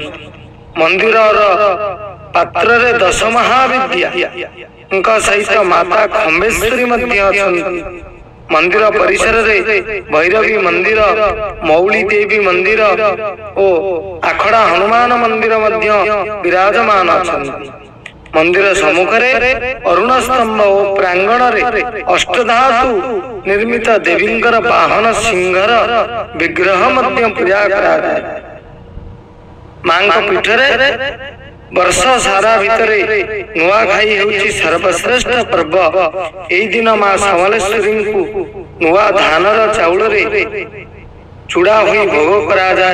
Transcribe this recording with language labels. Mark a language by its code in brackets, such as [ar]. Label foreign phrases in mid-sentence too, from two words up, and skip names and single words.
[or] ମନ୍ଦିର ପାତ୍ର ରେ 10 ମହାବିଦ୍ୟା ସହିତ ମାତା ଖମ୍ବେଶ୍ୱରୀ ମଧ୍ୟ ଅଛନ୍ତି। ମନ୍ଦିର ପରିସର ରେ ଭୈରବୀ ମନ୍ଦିର ମୌଳି ଦେବୀ ମନ୍ଦିର ଓ ଆଖଡ଼ା ହନୁମାନ ମନ୍ଦିର ମଧ୍ୟ ବିରାଜମାନ ଅଛନ୍ତି। ମନ୍ଦିର ସମ୍ମୁଖ ରେ ଅରୁଣ ସ୍ତମ୍ଭ ଓ ପ୍ରାଙ୍ଗଣ ରେ ଅଷ୍ଟଧାତୁ ନିର୍ମିତ ଦେବୀଙ୍କର ବାହନ ସିଂହର ବିଗ୍ରହ ମଧ୍ୟ ପୂଜା କରା ଯାଏ। ମାଙ୍କ ପୀଠରେ ବର୍ଷ ସାରା ଭିତରେ ନୂଆଖାଇ ହେଉଛି ସର୍ବଶ୍ରେଷ୍ଠ ପର୍ବ। ଏହି ଦିନ ମାଁ ସମଲେଶ୍ୱରୀ କୁ ନୂଆ ଧାନର ଚାଉଳ ରେ ଚୂଡ଼ା ହୋଇ ଭୋଗ କରା ଯାଏ।